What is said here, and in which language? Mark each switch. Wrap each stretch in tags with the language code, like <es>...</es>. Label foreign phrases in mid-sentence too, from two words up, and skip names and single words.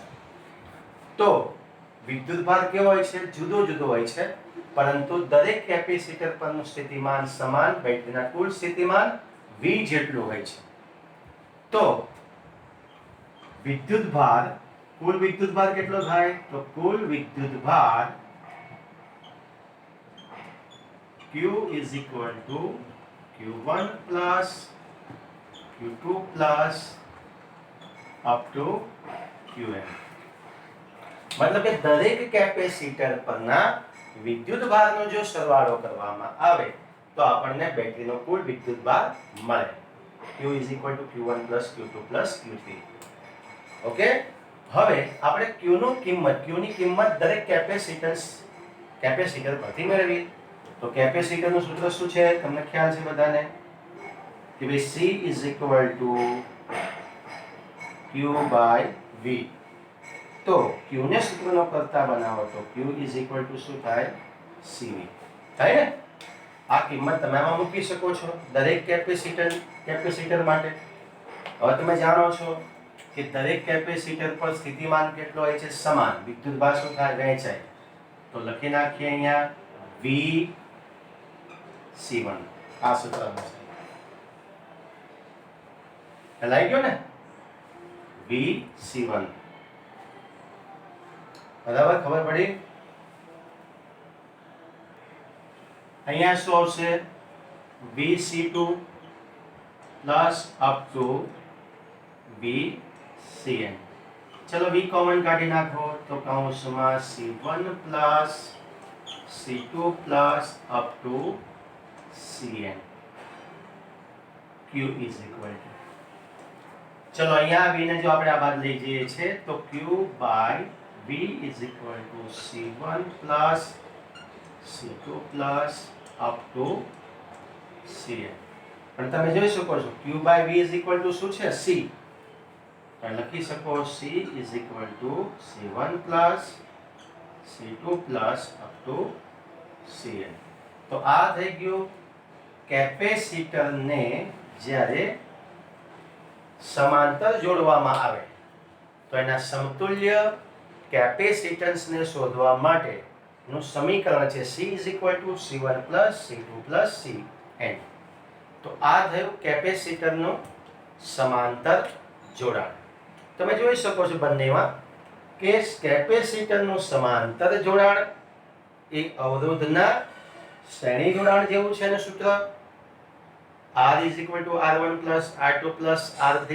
<gu>તો વિદ્યુતભાર કેવો હોય છે? જુદો જુદો હોય છે, પરંતુ દરેક કેપેસિટર પરનું સ્થિતિમાન સમાન, બેટરીના કુલ સ્થિતિમાન V જેટલું હોય છે. તો કુલ વિદ્યુતભાર કેટલો થાય? તો કુલ વિદ્યુતભાર</gu> <en>Q is equal to Q1 plus Q2 plus up to Qn.</en> <gu>મતલબ કે દરેક કેપેસિટર પરના વિદ્યુતભારનો જો સરવાળો કરવામાં આવે તો આપણને બેટરીનો કુલ વિદ્યુતભાર મળે.</gu> <en>Q is equal to Q1 plus Q2 plus Q3.</en> <gu>ઓકે. હવે આપણે Q ની કિંમત દરેક કેપેસિટર પરથી મેળવીએ. તો કેપેસિટરનું સૂત્ર શું છે? તમને ખ્યાલ છે બધાને કે ભાઈ</gu> <en>C is equal to Q by V.</en> <gu>તો Q ને સૂત્રનો કરતા બનાવો તો</gu> <en>Q is equal to</en> <gu>શું થાય? CV. થાય ને? આ કિંમત તમે આમાં મૂકી શકો છો દરેક કેપેસિટર માટે. હવે તમે જાણો છો કે દરેક કેપેસિટર પર સ્થિતિમાન કેટલો હોય છે? સમાન. વિદ્યુતભાર શું થાય? વહેંચાય. તો લખી નાખીએ અહીંયા V C1. આ સૂત્ર અનુસાર લઈ ગયો ને? V C1. બરાબર, ખબર પડી? અહીંયા શું આવશે?</gu> <en>V C2 plus up to V Cn.</en> <gu>ચલો V કોમન કાઢી નાખો તો કૌંસમાં</gu> <en>C1 plus C2 plus up to Cn. Q is equal to,</en> <gu>ચલો અહીંયા V ને જો આપણે આ બાદ લઈ જઈએ છે તો</gu> <en>Q by V V is equal to C1 plus C2 plus up to Cn.</en> <gu>પણ તમે જોઈ શકો છો</gu> <en>Q by V is equal to</en> <gu>શું છે C. તો લખી શકો</gu> <en>C is equal to C1 plus C2 plus up to Cn.</en> <gu>તો આ થઈ ગયું કેપેસિટરને જ્યારે સમાંતર જોડવામાં આવે તો એના સમતુલ્ય કેપેસિટન્સને શોધવા માટેનું સમીકરણ છે</gu> <en>C is equal to C1 plus C2 plus Cn.</en> <gu>તો આ થયું કેપેસિટરનું સમાંતર જોડાણ. તમે જોઈ શકો છો બંનેમાં કે કેપેસિટરનું સમાંતર જોડાણ એ અવરોધના શ્રેણી જોડાણ જેવું છે અને સૂત્ર</gu> <en>R is equal to R1 plus R2 plus R3.</en>